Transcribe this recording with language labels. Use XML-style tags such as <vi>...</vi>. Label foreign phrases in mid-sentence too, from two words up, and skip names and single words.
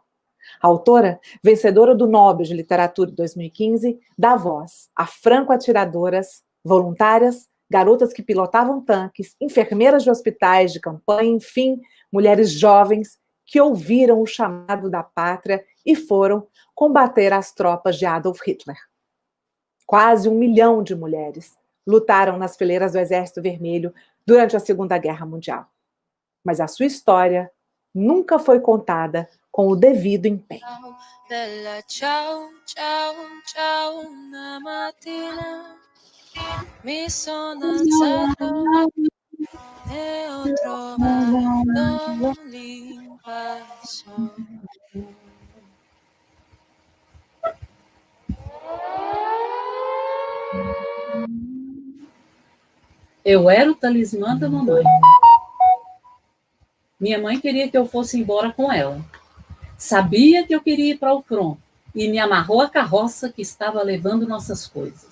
<pt>A autora, vencedora do Nobel de Literatura de 2015, dá voz a franco-atiradoras, voluntárias, garotas que pilotavam tanques, enfermeiras de hospitais de campanha, enfim, mulheres jovens que ouviram o chamado da pátria e foram combater as tropas de Adolf Hitler. Quase 1 milhão de mulheres lutaram nas fileiras do Exército Vermelho durante a Segunda Guerra Mundial. Mas a sua história nunca foi contada com o devido empenho.</pt> <it>Bella ciao, ciao, ciao, una mattina mi sono alzato e ho trovato l'invaso.</it> <pt>Eu era o talismã da mamãe. Minha mãe queria que eu fosse embora com ela. Sabia que eu queria ir para o front e me amarrou à carroça que estava levando nossas coisas.</pt>